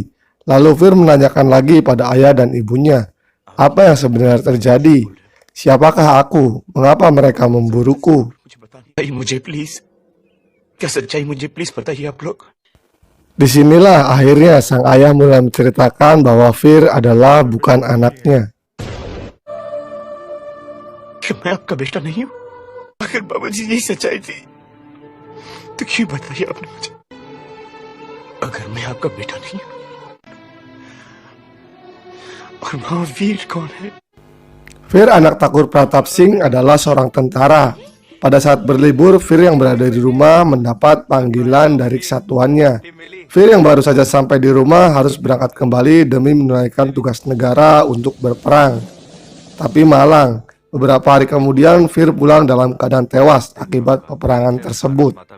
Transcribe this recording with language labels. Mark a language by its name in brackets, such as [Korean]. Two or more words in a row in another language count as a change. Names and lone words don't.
[Indonesian] Lalu Fir menanyakan lagi pada ayah dan ibunya, apa yang sebenarnya terjadi? Siapakah aku? Mengapa mereka memburuku? [Hindi] मुझे प्लीज, क्या सच्चाई मुझे प्लीज बताइए आप लोग। [Indonesian] Disinilah akhirnya sang ayah mulai menceritakan bahwa Fir adalah bukan anaknya. [Hindi] कि मैं आपका बेटा नहीं हूँ। अगर बाबा जी यही सच्चाई थी तो क्यों बताइए आपने मुझे। अगर मैं आपका बेटा नहीं हूँ और महावीर कौन है। [Indonesian] Fir, anak Thakur Pratap Singh, adalah seorang tentara. Pada saat berlibur, Fir yang berada di rumah mendapat panggilan dari kesatuannya. Fir yang baru saja sampai di rumah harus berangkat kembali demi menunaikan tugas negara untuk berperang. Tapi malang, beberapa hari kemudian Fir pulang dalam keadaan tewas akibat peperangan tersebut.